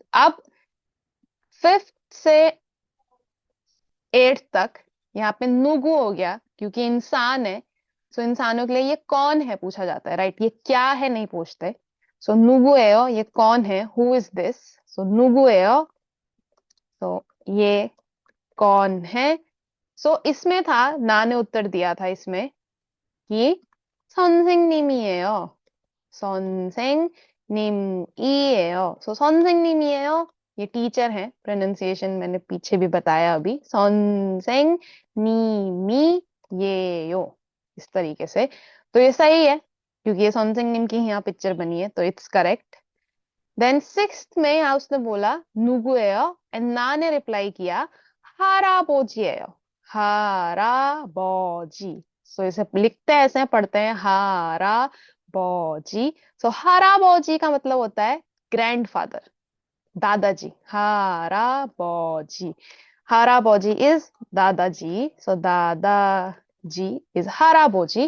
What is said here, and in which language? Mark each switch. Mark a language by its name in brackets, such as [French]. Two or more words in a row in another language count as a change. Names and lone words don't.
[Hindi] अब फिफ्थ से एट्थ तक यहाँ पे नुगु हो गया, क्योंकि इंसान है, सो इंसानों के लिए ये कौन है पूछा जाता है, राइट, ये क्या है नहीं पूछते। सो [Korean] 누구예요, [Hindi] ये कौन है, [English] who is this, [Hindi] सो [Korean] 누구예요, [Hindi] तो ये कौन है। सो इसमें था, ना ने उत्तर दिया था इसमें कि [Korean] 선생님이에요, 선생님이에요। सो 선생님이에요, [Hindi] ये टीचर है, प्रोनाउंसिएशन मैंने पीछे भी बताया अभी, 선생님이에요, इस तरीके से। तो ये सही है, क्योंकि ये 선생님 की यहाँ पिक्चर बनी है, तो [English] it's correct. [Hindi] देन सिक्स्थ में यहाँ उसने बोला 누구예요, एंड ना ने रिप्लाई किया [Korean] 할아버지예요, 할아버지। [Hindi] सो इसे लिखते हैं ऐसे, पढ़ते हैं हाराबोजी। सो हाराबोजी का मतलब होता है ग्रैंडफादर, दादाजी, हाराबोजी। [English] harabeoji is dadaji, so dadaji is harabeoji.